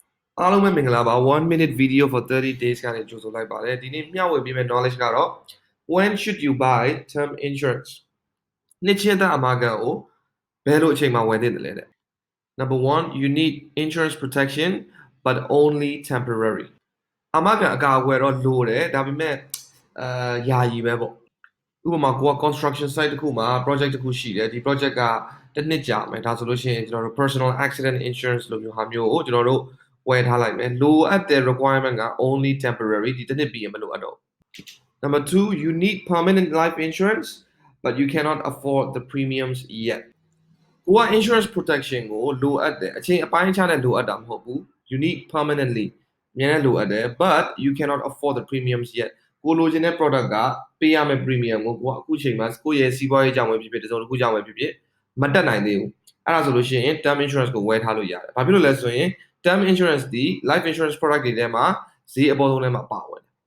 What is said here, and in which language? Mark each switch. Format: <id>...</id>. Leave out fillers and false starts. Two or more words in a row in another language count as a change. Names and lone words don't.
<my>အားလုံးပဲမင်္ဂလာပါ</my> <en>1 minute video for 30 days</en> <my>ကနေကြိုဆိုလိုက်ပါတယ်ဒီနေ့မျှဝေပေးမယ့် knowledge ကတော့</my> <en>when should you buy term insurance</en> <my>နှစ်ချင်းသားအမှားကန်ကိုဘယ်လိုအချိန်မှာဝယ်သင့်တယ်လဲတဲ့</my> <en>Number 1 you need insurance protection but only temporary</en> <my>အ မှားကန်အကာအကွယ်တော့လိုတယ်ဒါပေမဲ့ယာယီပဲပေါ့ဥပမာကိုက</my> <en>construction site</en> <my>တစ်ခုမှာ project တစ်ခုရှိတယ်ဒီ project ကတစ်နှစ်ကြာမယ်ဒါဆိုလို့ရှိရင်ကျွန်တော်တို့</my> <en>personal accident insurance</en> <my>လို့မျိုးဟာမျိုးကိုကျွန်တော်တို့ဝယ်ထားလိုက်မယ်လိုအပ်တဲ့ requirement က</my> <en>only temporary</en> <my>ဒီတစ်နှစ်ပြီးရင်မလိုအပ်တော့</my> <en>Number 2 you need permanent life insurance but you cannot afford the premiums yet</en> <my>ကိုက</my> <en>insurance protection</en> <my>ကိုလိုအပ်တယ်အချိန်အပိုင်းအခြားနဲ့လိုအပ်တာမဟုတ်ဘူး</my> <en>you need permanently</en> <my>အများနဲ့လိုအပ်တယ်</my> <en>but you cannot afford the premiums yet</en> <my>ကိုလိုချင်တဲ့ product ကပေးရမယ့် premium ကိုကိုကအခုချိန်မှာကိုယ့်ရဲ့စီးပွားရေးကြောင့်ပဲဖြစ်ဖြစ်တစုံတစ်ခုကြောင့်ပဲဖြစ်ဖြစ်မတက်နိုင်သေးဘူးအဲ့ဒါဆိုလို့ရှိရင်</my> <en>term insurance</en> <my>ကိုဝယ်ထားလို့ရတယ်ဘာဖြစ်လို့လဲဆိုရင်</my> <en>term insurance</en> <my>ဒီ</my> <en>life insurance product</en> <my>တွေထဲမှာဈေးအပေါ်ဆုံးထဲမှာပါဝင်</my>